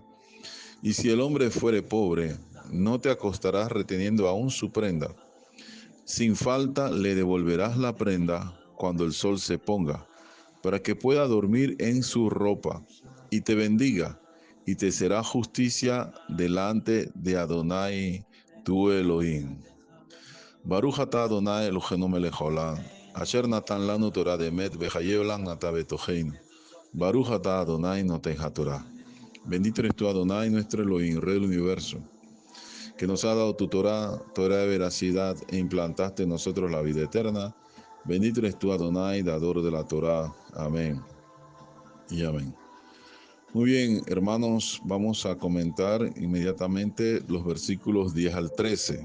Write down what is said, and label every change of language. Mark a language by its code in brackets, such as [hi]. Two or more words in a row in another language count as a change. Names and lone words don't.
[es] Y si el hombre fuere pobre, no te acostarás reteniendo aún su prenda. Sin falta le devolverás la prenda cuando el sol se ponga, para que pueda dormir en su ropa, y te bendiga, y te será justicia delante de Adonai tu Elohim. [he] ברוך אתה אדוני אלוהינו מלך העולם, אשר נתן לנו תורה דמת וחייב לנו נטע בתוכנו. ברוך אתה אדוני נותן התורה. [es] Bendito eres tú, Adonai, nuestro Elohim, Rey del universo, que nos ha dado tu Torah, Torah de veracidad, e implantaste en nosotros la vida eterna. Bendito eres tú, Adonai, dador de la Torah. Amén y amén. Muy bien, hermanos, vamos a comentar inmediatamente los versículos 10 al 13.